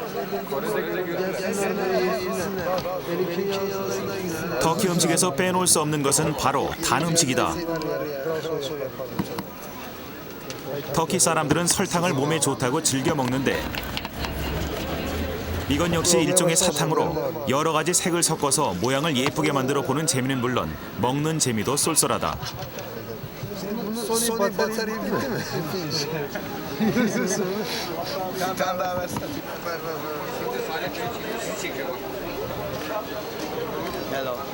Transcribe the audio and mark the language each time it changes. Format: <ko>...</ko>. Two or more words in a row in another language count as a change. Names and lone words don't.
<ko>터키 음식에서 빼놓을 수 없는 것은 바로 단 음식이다. 터키 사람들은 설탕을 몸에 좋다고 즐겨 먹는데 이건 역시 일종의 사탕으로 여러 가지 색을 섞어서 모양을 예쁘게 만들어 보는 재미는 물론 먹는 재미도 쏠쏠하다.</ko> <tr>Sony batarya bitti mi? Bir tane daha versene.</tr> <en>Hello.</en>